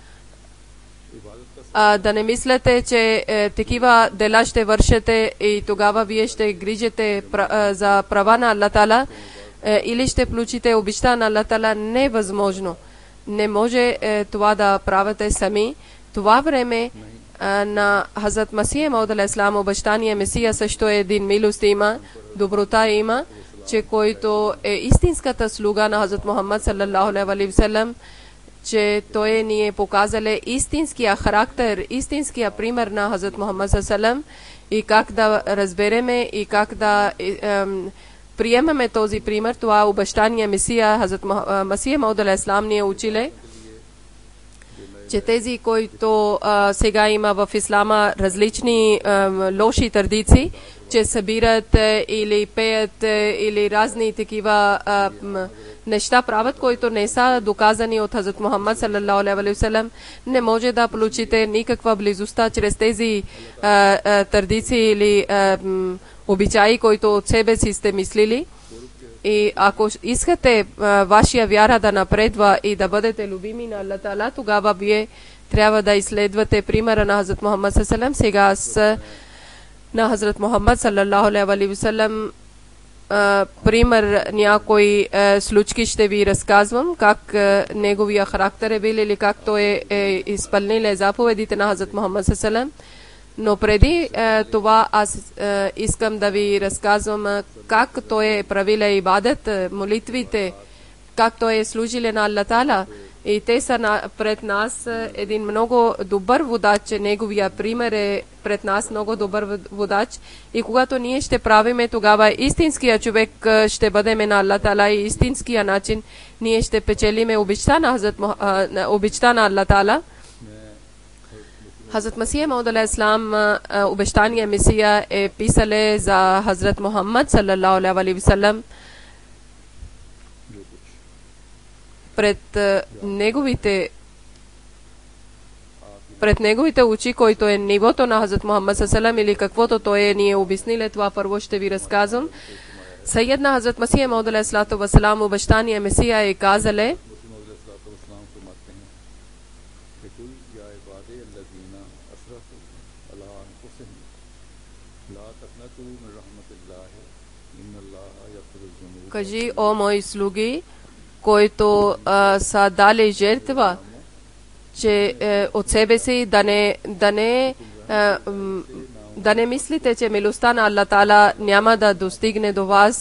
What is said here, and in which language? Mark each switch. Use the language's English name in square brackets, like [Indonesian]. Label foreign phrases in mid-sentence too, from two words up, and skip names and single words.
[Bulgarian] Да не мислете, че такива дела ще вършите и тогава вие ще грижите за права на Аллах Таала или ще получите обичта на Аллах Таала. Невъзможно. Не може това да правите сами. Това време на Хазрат Масия Мауд [Arabic] عليه السلام, [Bulgarian] обещания Месия, също един милост има, доброта има. че който е истинската слуга на Хазрат Мухаммад [Arabic] صلى الله عليه وسلم, [Bulgarian] че той ни е показал истинския характер, истинския пример на Хазрат Мухаммад саллаллаху и как да разбереме и как да приемаме този пример. Това обещание Месия, Хазрат Масия Мауд алейхиссалам ни е училе, че тези, които сега има в ислама различни лоши традиции, че събират или пеят или разни такива неща правят, които не са доказани от Хазрат Мухаммад [Arabic] صلى الله عليه وسلم, [Bulgarian] не може да получите никаква близостта чрез тези традиции или обичаи, които от себе си сте мислили. И ако искате вашия вяра да напредва и да бъдете любими на Аллах Таала, тогава вие трябва да изследвате примера на Хазрат Мухаммад [Arabic] صلى الله عليه وسلم. [Bulgarian] Сега с на Хазрат Мухаммад [Arabic] صلى الله عليه وسلم [Bulgarian] пример някои случки ще ви разказвам, как неговия характер е бил или как той е изпълнил заповедите на Хазрат Мухаммад [Arabic] صلى الله عليه وسلم. [Bulgarian] Но преди това аз искам да ви разказвам как той е правил ибадет, молитвите, как той е служил на Аллах Таала. И те са пред нас един много добър водач, неговия пример е пред нас много добър водач. И когато ние ще правиме, тогава истинския човек ще бъдем на Аллах Таала и истинския начин ние ще печелиме обичта на Аллах Таала. Хазрат Масия Мауд алейхиссалам обещания Месия е писале за Хазрат Мухаммад [Arabic] صلى الله عليه وسلم [Bulgarian] пред неговите очи, който е нивото на Хазрат Мухаммад [Arabic] صلى الله عليه وسلم [Bulgarian] или каквото той ни е обяснил, това първо ще ви разказвам. Сайедна Хазрат Масия Мауд [Arabic] عليه وسلم [Bulgarian] обещания Месия е казале, кажи, о мои слуги, които са дали жертва, че от себе си да не мислите, че милостта на Аллах Таала няма да достигне до вас.